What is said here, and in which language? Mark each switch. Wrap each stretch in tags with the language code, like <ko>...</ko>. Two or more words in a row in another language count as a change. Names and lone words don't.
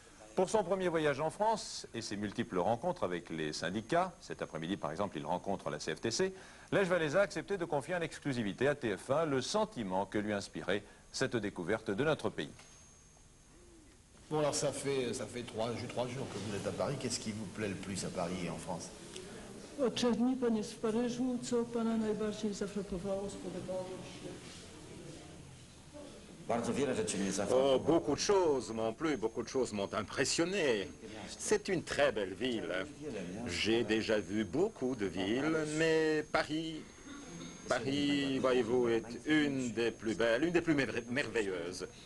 <fr>Pour son premier voyage en France et ses multiples rencontres avec les syndicats, cet après-midi par exemple il rencontre la CFTC, Lech Walesa a accepté de confier en exclusivité à TF1 le sentiment que lui inspirait cette découverte de notre pays. Bon alors ça fait trois jours que vous êtes à Paris. Qu'est-ce qui vous plaît le plus à Paris et en France?</fr> <pl>Od 3 dni pan jest w Paryżu. Co pana najbardziej zafrapowało, spodobało się?</pl> <fr>Oh, beaucoup de choses m'ont plu, beaucoup de choses m'ont impressionné. C'est une très belle ville. J'ai déjà vu beaucoup de villes, mais Paris, voyez-vous, est une des plus belles, une des plus merveilleuses.</fr>